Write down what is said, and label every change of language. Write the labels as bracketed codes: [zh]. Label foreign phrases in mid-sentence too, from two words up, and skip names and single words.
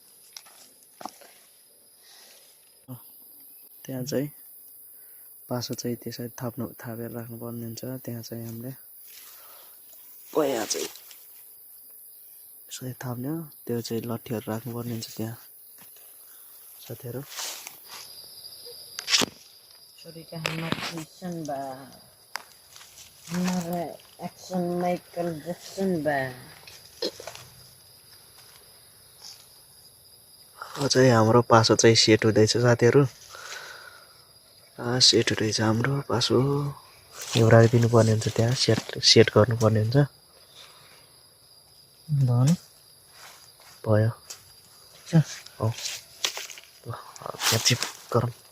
[ne] त्यहाँ चाहिँ पासो चाहिँ त्यसरी थापेर राख्नुपर्ने हुन्छ। त्यहाँ चाहिँ हामीले पहिला चाहिँ यसरी थाप्ने हो। त्यो चाहिँ लट्ठीहरू राख्नुपर्ने हुन्छ त्यहाँ साथीहरू। Sorika Hamad Jackson ba? Hamad Action Michael Jackson ba? चाहिँ हाम्रो पासो चाहिँ सेट हुँदैछ साथीहरू। सेट हुँदैछ हाम्रो पासो। यो राखिदिनु पर्ने हुन्छ त्यहाँ सेट गर्नुपर्ने हुन्छ। भयो हो चिप गरौँ।